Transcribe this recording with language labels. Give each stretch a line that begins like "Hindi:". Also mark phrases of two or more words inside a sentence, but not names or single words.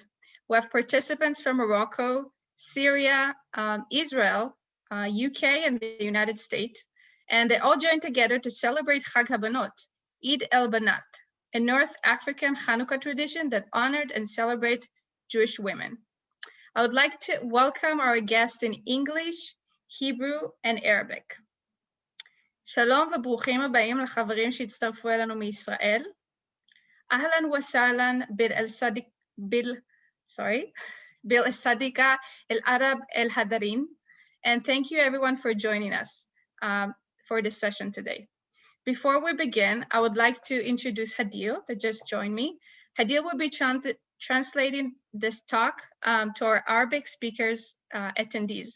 English: We have participants from Morocco, Syria, Israel, UK, and the United States, and they all joined together to celebrate Chag haBanot, Eid el-Banat, a North African Chanukah tradition that honored and celebrates Jewish women. I would like to welcome our guests in English, Hebrew, and Arabic.
Hebrew: שלום וברוכים הבאים לחברים שהצטרפו אלינו מישראל.
Arabic: أهلا وسهلا بالصديقة العرب الحاضرين.
English: And thank you everyone for joining us for this session today. Before we begin, I would like to introduce Hadeel that just joined me. Hadeel will be translating this talk to our Arabic speakers attendees.